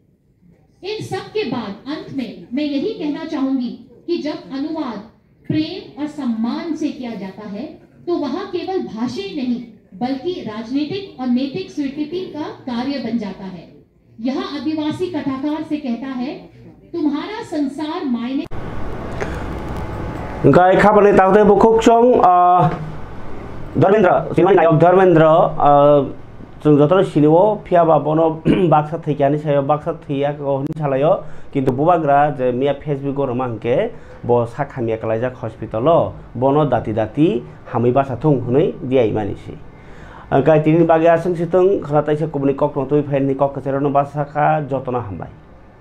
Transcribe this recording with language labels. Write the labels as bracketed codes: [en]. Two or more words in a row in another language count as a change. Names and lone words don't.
[hi] इन सब के बाद अंत में मैं यही कहना चाहूंगी कि जब अनुवाद प्रेम और सम्मान से किया जाता है तो वह केवल भाषा ही नहीं बल्कि राजनीतिक और नैतिक स्वीकृति का कार्य बन जाता है। यह आदिवासी कथाकार से कहता है, तुम्हारा संसार मायने [trp] गाय खाबने ताकते बुखुकचों धर्मेंद्र सिमाई नायक धर्मेंद्र जों जतन सिनिओ फियाबा बनो बाक्सा थैयानि सायाव बाक्सा थैया कहनि सालायो किन्तु बुबाग्रा जे मिया फेसबुक रमांके बो साखामिया कलाइजाक हस्पिटाल बनो दाति दाति हामै बासा थुं हनै दियाइ मानिसि गाय तिनि बागे आसं सितों खनाताइसे कुबनि कक नतुइ फाइननि कक कचेरनो बासाखा जतना हामबाय।